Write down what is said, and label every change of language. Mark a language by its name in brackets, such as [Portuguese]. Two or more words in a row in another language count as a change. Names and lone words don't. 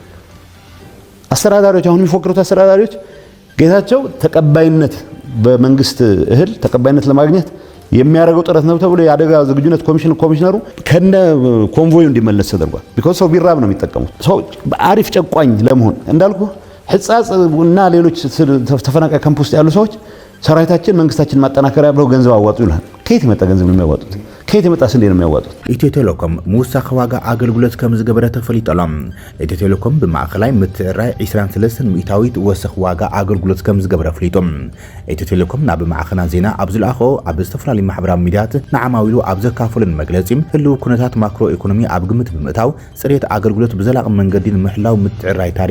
[Amharic] አስተዳዳሪዎች አሁን የሚፎክሩት አስተዳዳሪዎች ጌታቸው ተቀባይነት በመንግስት እህል ተቀባይነት ለማግኘት የሚያደርገው ጥረት ነው ተብሎ የአደጋ ዝግጁነት ኮሚሽነሩ ከነ ኮንቮዩ እንዲመለስ ተደርጓል። ቢኮዝ ሰው ቢራብ ነው የሚጠቀሙት። ሰው አሪፍ ጨቋኝ ለመሆን እንዳልኩ ሕጻጽ እና ሌሎች ተፈናቃይ ካምፕ ውስጥ ያሉ ሰዎች ሰራዊታችን መንግስታችን ማጠናከሪያ ብለው ገንዘብ አዋጡ ይላል። ከየት የመጣ ገንዘብ ነው የሚያዋጡት? ከየት የመጣ ስንዴ ነው የሚያዋጡት? [Tigrinya] ኢትዮ ቴሌኮም ምውሳኽ ዋጋ አገልግሎት ከም ዝገበረ ተፈሊጠሎም። ኢትዮ ቴሌኮም ብማእኸላይ ምትዕራይ 23 ሚእታዊት ወሰኽ ዋጋ አገልግሎት ከም ዝገበረ ፍሊጦም። ኢትዮ ቴሌኮም ናብ ማዕኸና ዜና ኣብ ዝለኣኾ ኣብ ዝተፈላለዩ ማሕበራዊ ሚድያት ንዓማዊሉ ኣብ ዘካፈሉን መግለፂ ህልው ኩነታት ማክሮ ኢኮኖሚ ኣብ ግምት ብምእታው ፅሬት አገልግሎት ብዘላቂ መንገዲ ንምሕላው ምትዕራይ ታሪፍ